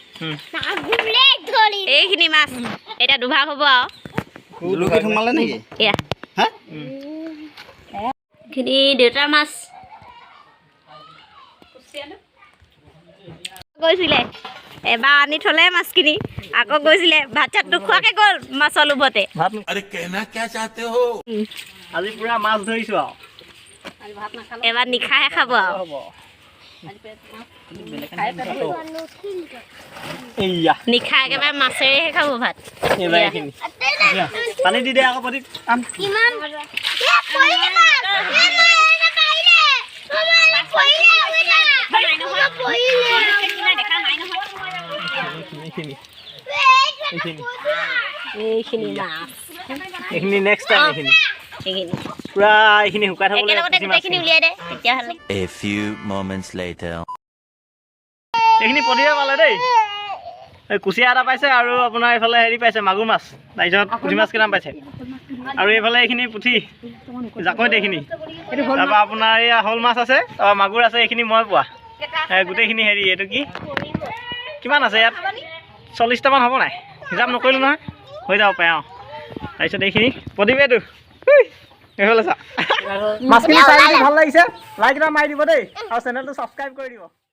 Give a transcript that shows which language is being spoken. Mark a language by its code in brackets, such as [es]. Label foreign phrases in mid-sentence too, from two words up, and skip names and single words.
[as] এইখিনি মাছ এতিয়া দুভাগ হ'ব আৰু সোমালে নেকি এয়া এইখিনি দেউতাৰ মাছ গৈছিলে এবাৰ আনি থ'লে মাছখিনি আকৌ গৈছিলে ভাত চাত নোখোৱাকৈ গ'ল মাছৰ লোভতে [hi] अरे कहना क्या चाहते हो [as] আজি পুৰা মাছ ধৰিছোঁ আৰু এবাৰ নিশাহে খাব আৰু এইয়া নিশা একেবাৰে মাছেৰেহে খাব ভাত পানী দি দে আকৌ পাতি এইখিনি মাছ এইখিনি [en] next time [as] এইখিনি পুৰা এইখিনি শুকাই থ'ব একেলগতে গোটেইখিনি উলিয়াই দে তেতিয়াহ'লে [en] A few moments later. [as] এইখিনি পঠিয়াই পালে দেই এই কুচিয়া এটা পাইছে আৰু আপোনাৰ এইফালে হেৰি পাইছে মাগুৰ মাছ তাৰপিছত পুঠি মাছ কেইটামান পাইছে আৰু এইফালে এইখিনি পুঠি জাকৈত এইখিনি তাৰপৰা আপোনাৰ এয়া শ'ল মাছ আছে তাৰপৰা মাগুৰ আছে এইখিনি মই পোৱা গোটেইখিনি হেৰি এইটো কি কিমান আছে ইয়াত 40টামান হ'ব নাই হিচাপ নকৰিলোঁ নহয় হৈ যাব পাৰে অঁ তাৰপিছত এইখিনি প্ৰতিবেটো এইফালে চা মাছখিনি চাই ভাল লাগিছে লাইক এটা মাৰি দিব দেই আৰু চেনেলটো ছাবস্ক্ৰাইব কৰি দিব